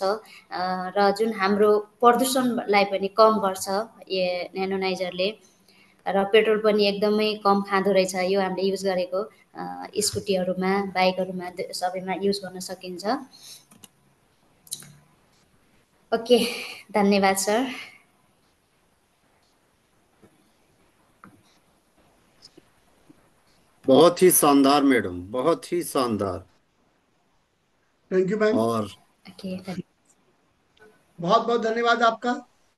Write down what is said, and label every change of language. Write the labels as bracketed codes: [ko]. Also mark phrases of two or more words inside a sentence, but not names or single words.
[ne] र जुन हाम्रो प्रदूषणलाई पनि कम गर्छ नेनोनाइजरले। र पेट्रोल पनि एकदमै कम खाँदो रहेछ यो हामीले युज गरेको स्कुटीहरूमा, बाइकहरूमा, सबैमा युज गर्न सकिन्छ। ओके, धन्यवाद सर। [hi] बहुत ही शानदार मैडम, बहुत ही शानदार। [en] thank you ma'am. [hi] और ओके, बहुत बहुत धन्यवाद आपका।